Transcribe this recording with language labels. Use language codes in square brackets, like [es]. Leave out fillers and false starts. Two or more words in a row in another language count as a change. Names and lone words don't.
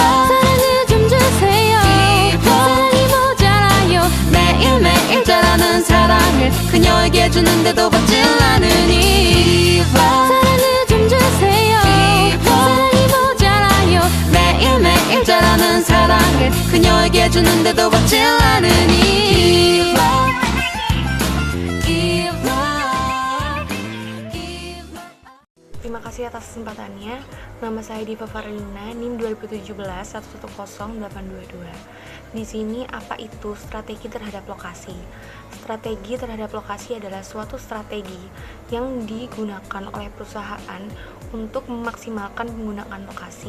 [ko] 사랑을 좀 주세요 사랑이 모자라요 매일매일 자라는 사랑을 그녀에게 주는데도 받질 않으니 사랑을 좀 주세요 사랑이 모자라요 매일매일 자라는 사랑을 그녀에게 주는데도 받질 않으니 [id] Terima kasih atas kesempatannya. Nama saya Diva Farlina, NIM 2017-110822. Di sini apa itu strategi terhadap lokasi? Strategi terhadap lokasi adalah suatu strategi yang digunakan oleh perusahaan untuk memaksimalkan penggunaan lokasi.